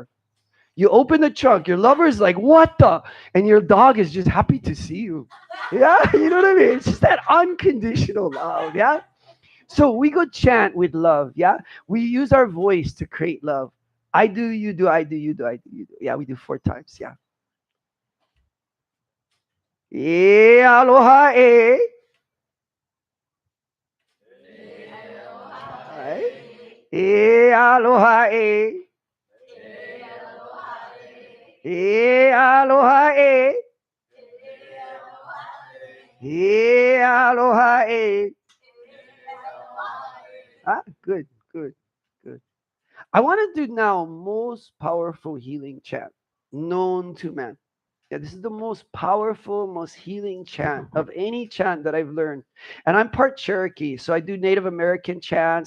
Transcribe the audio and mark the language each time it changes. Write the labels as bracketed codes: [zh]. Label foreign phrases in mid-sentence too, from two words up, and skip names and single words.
[en] You open the trunk, your lover is like, what the? And your dog is just happy to see you. Yeah, you know what I mean? It's just that unconditional love. Yeah. So we go chant with love. Yeah. We use our voice to create love. I do, you do, I do, you do, I do, you do. Yeah, we do 4 times. Yeah. [haw] E aloha e. [en] Right? [haw] E aloha e. E aloha e. E aloha e. [en] Ah, good, good, good. I want to do now most powerful healing chant known to man. Yeah, this is the most powerful, most healing chant of any chant that I've learned. And I'm part Cherokee, so I do Native American chants.